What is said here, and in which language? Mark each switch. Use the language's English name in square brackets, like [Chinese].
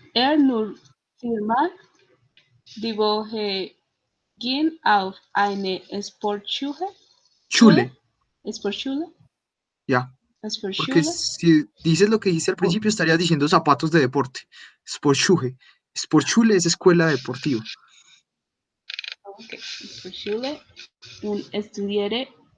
[German] Er nur viermal die Woche ging auf eine Sportschule, Schule, Sportschule, [Spanish] ya, porque si dices lo que dijiste al principio, estarías diciendo zapatos de deporte, Sportschule. Sportschule es escuela deportiva. [German] okay, Sportschule und studierte